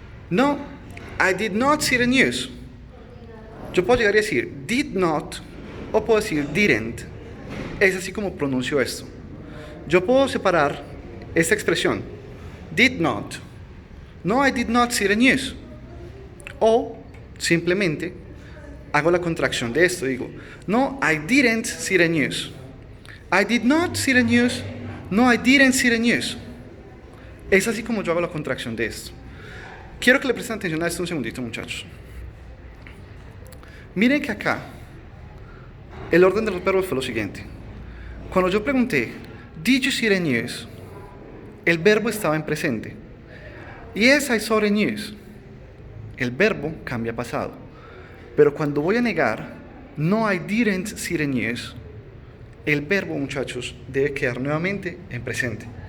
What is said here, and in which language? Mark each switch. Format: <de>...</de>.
<en>No, I did not see the news.</en> <es>Yo puedo llegar y decir</es> <en>did not</en> <es>o puedo decir</es> <en>didn't.</en> <es>Es así como pronuncio esto. Yo puedo separar esta expresión,</es> <en>did not. No, I did not see the news.</en> <es>O simplemente hago la contracción de esto.</es> <en>Digo, no, I didn't see the news. I did not see the news. No, I didn't see the news.</en> <es>Es así como yo hago la contracción de esto. Quiero que le presten atención a esto un segundito, muchachos. Miren que acá el orden de los verbos fue lo siguiente. Cuando yo pregunté,</es> <en>did you see the news?</en> <es>El verbo estaba en presente.</es> <en>Yes, I saw the news.</en> <es>El verbo cambia a pasado. Pero cuando voy a negar,</es> <en>no, I didn't see the news,</en> <es>el verbo, muchachos, debe quedar nuevamente en presente.</es>